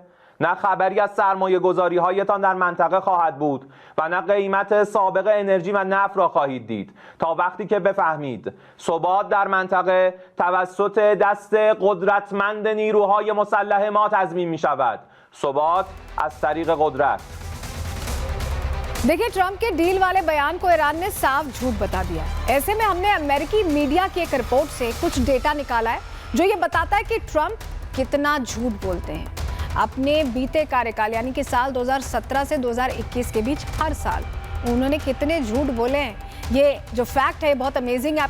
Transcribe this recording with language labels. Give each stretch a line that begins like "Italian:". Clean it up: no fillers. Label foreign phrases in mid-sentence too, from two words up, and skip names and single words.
Persian: نه خبری از سرمایه گذاری هایتان در منطقه خواهد بود و نه قیمت سابق انرژی و نفت را خواهید دید تا وقتی که بفهمید ثبات در منطقه توسط دست قدرتمند نیروهای مسلح ما تضمین می شود. ثبات از طریق قدرت.
Hindi: देखिए ट्रंप के डील वाले बयान को ईरान ने साफ झूठ बता दिया है। ऐसे में हमने अमेरिकी मीडिया की एक रिपोर्ट से कुछ डेटा निकाला है जो ये बताता है कि ट्रंप कितना झूठ बोलते हैं। अपने बीते कार्यकाल यानी कि साल 2017 से 2021 के बीच हर साल उन्होंने कितने झूठ बोले हैं, ये जो फैक्ट है बहुत अमेजिंग है।